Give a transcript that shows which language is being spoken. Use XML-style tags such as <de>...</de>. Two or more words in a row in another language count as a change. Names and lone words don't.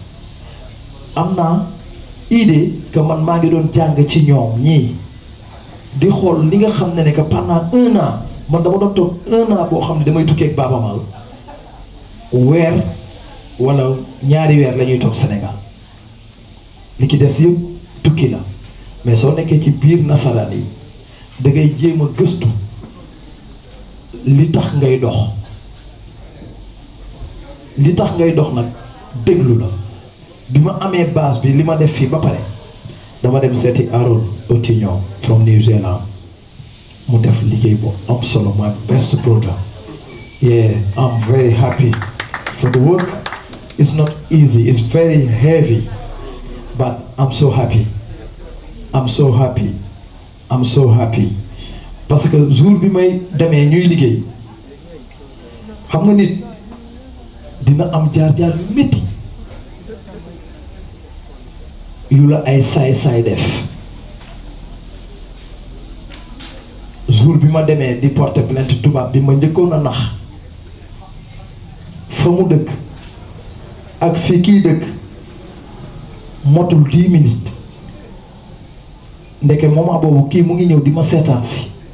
<wo>am naa</wo> <fr>idée que</fr> <wo>man maa ngi doon jàng ci ñoom ñii di xool li nga xam ne</wo> <fr>que pendant 1 an</fr> <wo>man dama doon toog 1 an boo xam ne damay tukkee ak Baaba Maal weer wala ñaari weer la ñuy toog Sénégal li ci des yëpp tukki la mais soo nekkee ci biir nasaraan yi da ngay jéem a gëstu li tax ngay dox nag déglu la bi ma amee base bi li ma def fii ba pare dama dem seeti Aaron Otignon from New Zealand mu def liggéey bu am solo</wo> <en>my best brother. Yeah, I'm very happy for the work. It's not easy, it's very heavy, but I'm so happy. I'm so happy. I'm so happy.</en> <fr>Parce que</fr> <wo>jour bi may demee ñuy liggéey xam nga nit dina am jaar-jaar métti yu la ay saay-saay def jour bi ma demee di</wo> <fr>porter plainte</fr> <wo>tubaab bi ma njëkkoon a nax fa mu dëkk ak fi kii dëkk motul 10 minutes ndeke moment boobu kii mu ngi ñëw di ma seetaan si</wo>